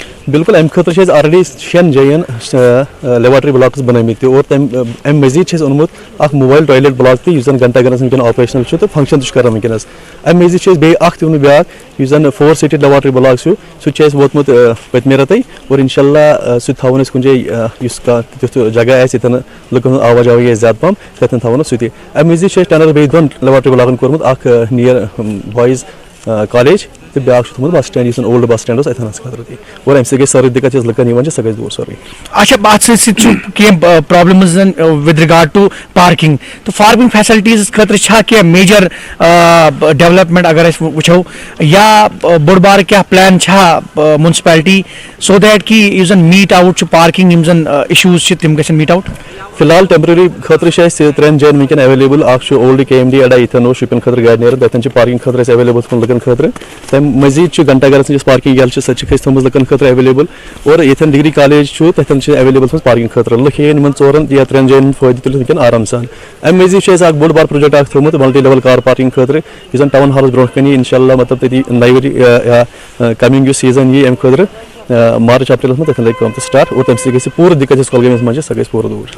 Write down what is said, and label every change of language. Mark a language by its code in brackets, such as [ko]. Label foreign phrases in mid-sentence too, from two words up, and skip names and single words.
[ks] بالکل امہ خاطر آلریڈی 6 جاین [en] laboratory blocks [ks] بنمت اور امہ مزید اونمت اخ [en] mobile toilet block [ks] تہ یس گھنٹہ گرس ونکن آپریشنل تو فنکشن تہ کران ونکس امہ مزید بیٚیہِ اخ تہ بیاکھ یس زن 4 [en] seated laboratory block [ks] سہ تہ ووتمت پتمہ رتے اور انشاء اللہ سہ تھاون کن جائے اس تیُتھ جگہ آسہِ ییٚتٮ۪ن لُکن ہُنٛد آوا جاوا آسہِ زیادٕ پہم تتٮ۪ن تھاون سہ تہ امہ مزید ٹینر بیٚیہِ 2 لیبارٹری بلاکن کوٚرمُت اکھ نیر [en] boys college [ks] تو بیاکھ تھومت بس سٹینڈ یس [en] old bus stand [ks] اتھن خاطر تہ اور امہ سۭتۍ گژھِ سٲرٕے دِقت یۄس لُکن یِوان سۄ گژھِ دوٗر سورُے. اچھا ات سۭتۍ کینٛہہ [en] problems with regard to parking [ks] تو [en] parking facilities [ks] خٲطرٕ چھا کینٛہہ [en] major development [ks] اگر أسۍ وٕچھو یا بوٚڑ بارٕ کیٛاہ پلان چھا منسپلٹی [en] so that [ks] کہ یُس زن [en] met out [ks] چھُ پارکنگ یِم زن اِشوٗز چھِ تِم گژھن [en] met out. [ks] فی الحال ٹیمپرری خاطر 3 جاین ونکن اویلیبل اکھ اولڈ KMD اڈا یتن شپین خاطر گاڑی نیران تتن پارکنگ خاطر اویلیبل تھوٚمُت لُکن خاطر تمہِ مزید گھنٹہ گرس یۄس پارکنگ یل سۄ چھِ تھٲومٕژ لُکن خاطر اویلیبل اور یتن [en] degree college [ks] تتن اویلیبل تھٲومٕژ پارکنگ خاطر لُکھ ہیٚیَن یِمن 4 یا 3 جاین فٲیدٕ تُلِتھ ونکن آرام سان. امہِ مزید اکھ بوٚڑ بار پروجیکٹ اکھ تھوٚومُت [en] multi level car parking [ks] خاطر یُس زن ٹاؤن ہالس برونٛٹھ کنی انشاء اللہ مطلب تتی نَیہِ یا کمنگ یُس سیزن یی امہِ خاطرٕ مارچ اپریلس منٛز تتن لگہِ کٲم تہِ سٹارٹ اور تمہِ سۭتۍ گژھِ پوٗرٕ دِقت یۄس کۄلگٲمِس منٛز چھِ سۄ گژھِ پوٗرٕ دوٗر.